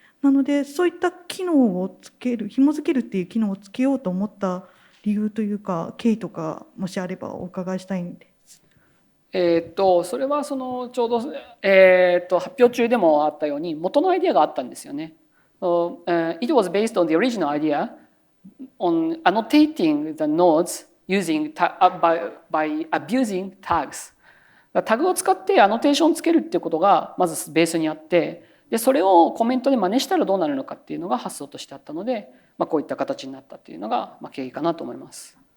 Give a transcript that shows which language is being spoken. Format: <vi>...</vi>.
<ja>なのでそういった機能をつける、紐付けるっていう機能をつけようと思った理由というか経緯とかもしあればお伺いしたいんです。それはちょうど、発表中でもあったように元のアイデアがあったんですよね。</ja> <en>It was based on the original idea on annotating the nodes using by abusing tags。</en> <ja>タグを使ってアノテーションをつけるっていうことがまずベースにあって、でそれをコメントで真似したらどうなるのかっていうのが発想としてあったので、こういった形になったっていうのが経緯かなと思います。</ja>